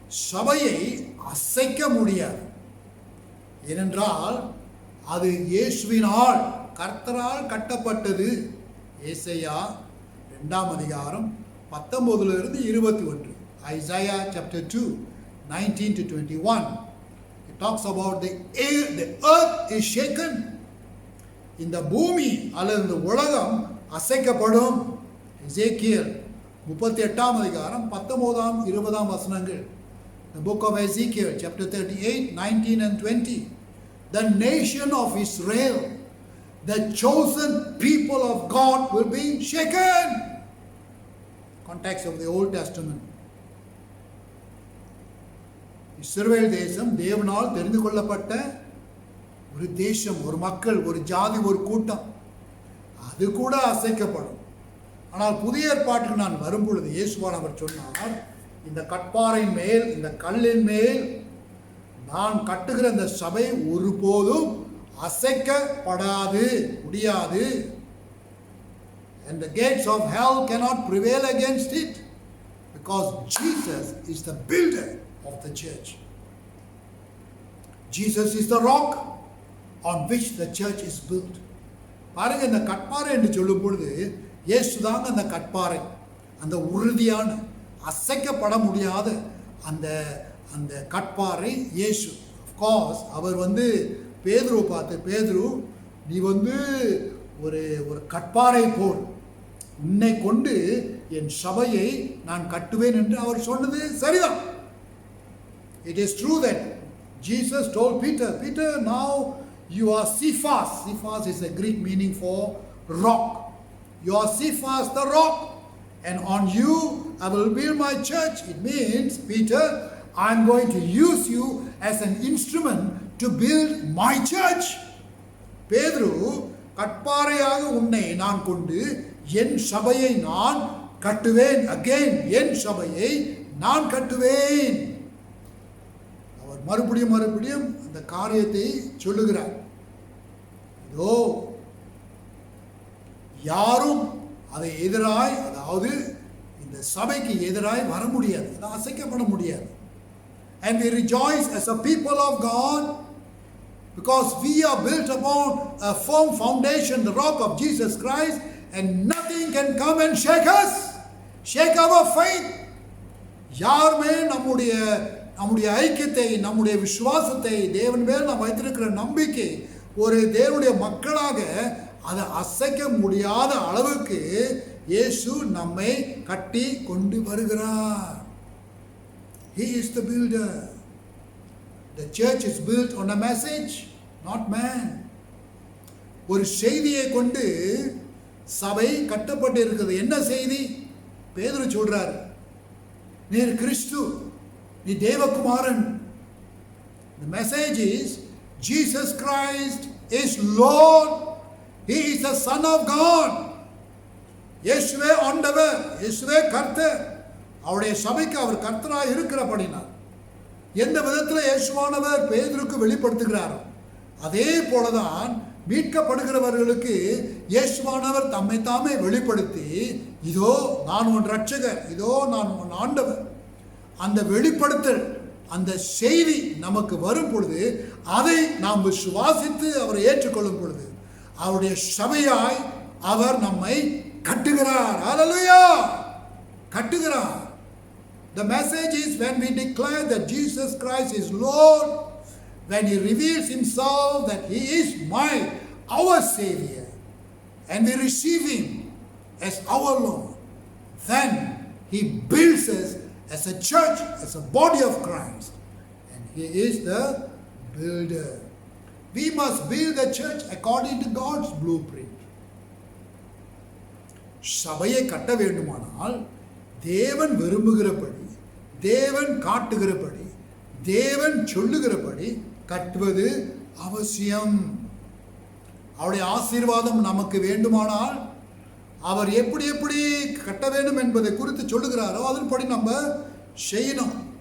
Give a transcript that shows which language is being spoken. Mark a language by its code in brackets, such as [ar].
[ta] சபையை அசைக்க முடியாது. ஏனென்றால் அது இயேசுவினால் கர்த்தரால் கட்டப்பட்டது. ஏசாயா 2 அதிகாரம் 19 21. [en] Isaiah chapter 2 19 to 21. It talks about the earth is shaken. [ta] இந்த பூமி அல்லது இந்த உலகம் அசைக்கப்படும். எசேக்கியேல் 38 அதிகாரம் 19 20 வசனங்கள். [en] The book of Ezekiel chapter 38 19 and 20. The nation of Israel, the chosen people of God, will be shaken. Context of the Old Testament. [ta] இஸ்ரவேல் தேசம் தேவனால் தெரிந்து கொள்ளப்பட்ட ஒரு தேசம், ஒரு மக்கள், ஒரு ஜாதி, ஒரு கூட்டம். அது கூட அசைக்கப்படும். ஆனால் புதிய ஏற்பாட்டுக்கு நான் வரும் பொழுது இயேசுவானவர் சொன்னார், இந்த கற்பாறையின் மேல், இந்த கல்லின் மேல் நான் கட்டுகிற இந்த சபை ஒருபோதும் அசைக்கப்படாது, முடியாது. [en] And the gates of hell cannot prevail against it, because Jesus is the builder of the church. Jesus is the rock on which the church is built. [ta] பாருங்க, இந்த கற்பாறை என்று சொல்லும் பொழுது இயேசுதாங்க அந்த கற்பாறை, அந்த உறுதியான அசைக்கப்பட முடியாத அந்த அந்த கற்பாறை இயேசு. [en] of course [ta] அவர் பேதுருவை பார்த்து, பேதுரு நீ ஒரு ஒரு கற்பாறை போல், உன்னை கொண்டு என் சபையை நான் கட்டுவேன் என்று அவர் சொன்னது சரிதான். [en] It is true that Jesus told Peter, Peter, now you are Cephas. Cephas is a Greek meaning for rock. You are Cephas, the rock, and on you I will build my church. It means, Peter, I am going to use you as an instrument to build my church. [ta] பேதுரு, கற்பாறையாக உன்னை நான் கொண்டு என் சபையை நான் கட்டுவேன். [en] again, [ta] என் சபையை நான் கட்டுவேன். அவர் மறுபடியும் அந்த காரியத்தை சொல்லுகிறார். இதோ யாரும் அதை எதிராய், அதாவது இந்த சபைக்கு எதிராய் வர முடியாது, அதை அசைக்கப்பட முடியாது. [en] And we rejoice as a people of God because we are built upon a firm foundation, the rock of Jesus Christ, and nothing can come and shake us, shake our faith. [ta] யாருமே நம்முடைய ஐக்கியத்தை, நம்முடைய விசுவாசத்தை, தேவன் மேல் நாம் வைத்திருக்கிற நம்பிக்கை, ஒரு தேவனுடைய மக்களாக அதை அசைக்க முடியாத அளவுக்கு இயேசு நம்மை கட்டி கொண்டு வருகிறார். [en] He is the builder. The church is built on a message, not man. [ta] ஒரு செய்தியை கொண்டு சபை கட்டப்பட்டு இருக்கிறது. என்ன செய்தி? பேதுரு சொல்றார், நீர் கிறிஸ்து, நீ தேவகுமாரன். [en] The message is Jesus Christ is Lord. He is the Son of God. [ta] இயேசுவே ஆண்டவர், இயேசுவே கர்த்தர். அவருடைய சபைக்கு அவர் கர்த்தராக இருக்கிறபடினார். எந்த விதத்தில் இயேசுவானவர் பேதுருக்கு வெளிப்படுத்துகிறாரோ அதே போலதான் மீட்கப்படுகிறவர்களுக்கு இயேசுவானவர் தம்மை தாமே வெளிப்படுத்தி, இதோ நான் உன் ரட்சகர், இதோ நான் உன் ஆண்டவர். அந்த வெளிப்படுத்தல், அந்த செய்தி நமக்கு வரும் பொழுது அதை நாம் விசுவாசித்து அவரை ஏற்றுக்கொள்ளும் பொழுது அவருடைய சபையாய் அவர் நம்மை கட்டுகிறார். ஹல்லேலூயா! கட்டுகிறார். [en] The message is when we declare that Jesus Christ is Lord, when He reveals Himself that He is our Savior, and we receive Him as our Lord, then He builds us as a church, as a body of Christ, and He is the builder. We must build the church according to God's blueprint. [ta] சபையை கட்ட வேண்டுமானால் தேவன் விரும்புகிறபடி, தேவன் காட்டுகிறபடி, தேவன் சொல்லுகிறபடி கட்டுவது அவசியம். அவருடைய ஆசீர்வாதம் நமக்கு வேண்டுமானால் அவர் எப்படி எப்படி கட்ட வேண்டும் என்பதை குறித்து சொல்லுகிறாரோ அதன்படி நம்ம செய்யணும்.